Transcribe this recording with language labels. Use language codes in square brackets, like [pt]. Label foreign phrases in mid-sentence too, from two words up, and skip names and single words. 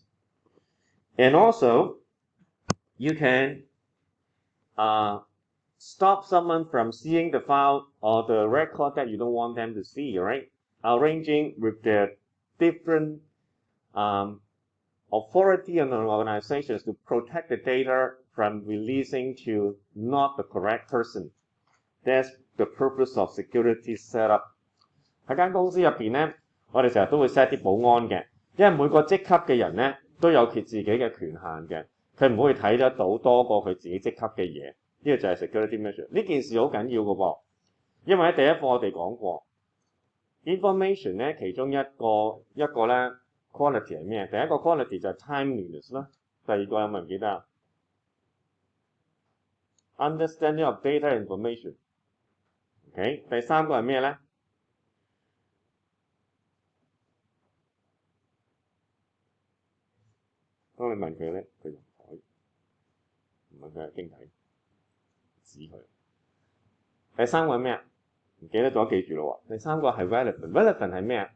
[en] And also, you can stop someone from seeing the file or the record that you don't want them to see, right? Arranging with the different authority and organizations to protect the data from releasing to not the correct person. That's the purpose of security setup. [yue] 喺間公司入邊咧。我哋成日都會 set 啲保安嘅，因為每個職級嘅人咧都有佢自己嘅權限嘅。佢唔會睇得到多過佢自己即刻嘅嘢。呢個就係 [en] security measure。 [yue] 呢件事好緊要嘅噃，因為喺第一課我哋講過 information 咧，其中一個咧 quality 係咩？第一個 quality 就係 timeliness 啦。第二個有冇人記得啊 ？ [en] Understanding of data information。 [yue] OK， 第三個係咩咧？當你問佢咧，佢就唔睬，唔問佢係傾偈，指佢。第三個係咩啊？唔記得咗，記住咯喎。第三個係 relevant。relevant 係咩啊？